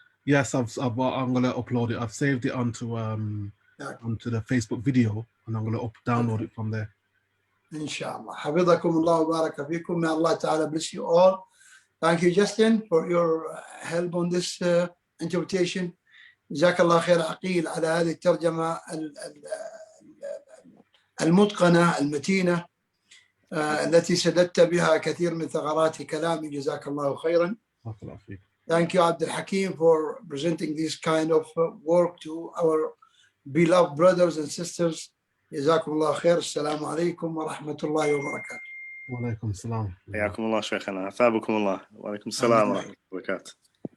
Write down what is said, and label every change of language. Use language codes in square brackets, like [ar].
[en] Yes, I'm gonna upload it. I've saved it onto the Facebook video, and I'm gonna download it from there. [ar] Inshallah. حفظكم الله وبارك فيكم. [en] May Allah Ta'ala bless you all. Thank you, Justin, for your help on this interpretation. [ar] جزاك الله خير عقيل على هذه الترجمة المتقنة المتينة التي سددت بها كثير من ثغرات كلامي. جزاك الله خيرا. [en] Thank you, Abdul Hakim, for presenting this kind of work to our beloved brothers and sisters. [ar] جزاكم الله خير. السلام عليكم ورحمة الله وبركاته. وعليكم السلام. حياكم الله شيخنا. أثابكم الله. وعليكم السلام ورحمة الله وبركاته.